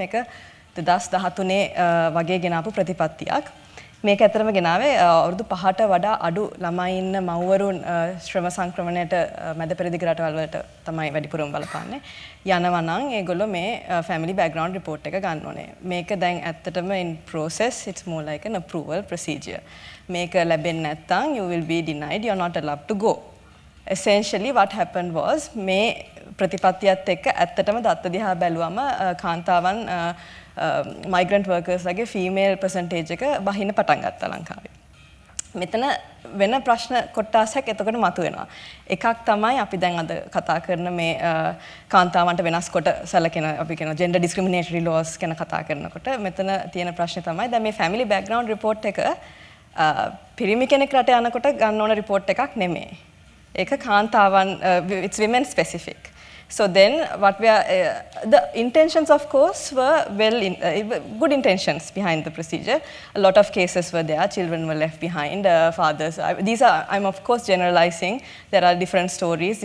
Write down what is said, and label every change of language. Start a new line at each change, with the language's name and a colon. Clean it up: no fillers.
Sinhala: මේක 2013 වගේ ගෙනාපු ප්‍රතිපත්තියක්. මේක ඇත්තටම ගෙනාවේ අවුරුදු 5ට වඩා අඩු ළමයි ඉන්න මව්වරුන් ශ්‍රම සංක්‍රමණයට මැද පෙරදිග රටවල් වලට තමයි වැඩිපුරම බලපාන්නේ. යනවා නම් ඒගොල්ලෝ මේ family background report එක ගන්න ඕනේ. මේක දැන් ඇත්තටම
English: in process it's more like an approval procedure.
Sinhala: මේක ලැබෙන්නේ නැත්නම්
English: you will be denied, you are not allowed to go. Essentially what happened was
Sinhala: මේ ප්‍රතිපත්තියත් එක්ක ඇත්තටම දත්ත දිහා බැලුවම කාන්තාවන් migrant workers ලගේ female percentage එක බහින්න පටන් ගත්තා ලංකාවේ. මෙතන වෙන ප්‍රශ්න කොටසක් එතකොට මතුවෙනවා. එකක් තමයි අපි දැන් අද කතා කරන මේ කාන්තාවන්ට වෙනස් කොට සැලකෙන අපි කියන gender discriminatory laws ගැන කතා කරනකොට මෙතන තියෙන ප්‍රශ්නේ තමයි දැන් මේ family background report එක පිරිමි කෙනෙක් රට යනකොට ගන්න ඕන report එකක් නෙමෙයි. ඒක කාන්තාවන්
English: it's women specific. So then what we are the intentions of course were good intentions behind the procedure. A lot of cases were there, children were left behind, fathers, I'm of course generalizing, there are different stories.